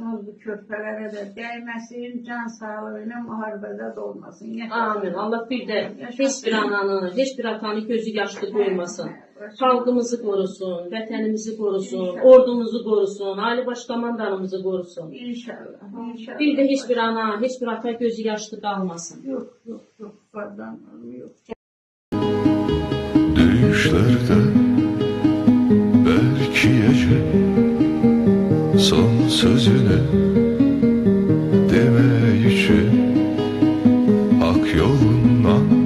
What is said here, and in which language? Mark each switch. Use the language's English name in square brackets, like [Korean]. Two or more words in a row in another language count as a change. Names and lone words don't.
[Azerbaijani] O bu körpələrə də dəyməsin. Can sağlığıyla müharibədə də olmasın. Amin. Allah bir də heç bir ananı, heç bir atanı gözü yaşlı qoymasın. Xalqımızı korusun, vətənimizi korusun, ordumuzu korusun, Ali Baş Komandanımızı korusun. İnşallah. Bir də heç bir ana, heç bir ata gözü yaşlı qalmasın. [Turkish] Yok. Pardon, yok. Düşlerde belki gece son sözünü demek için hak yolundan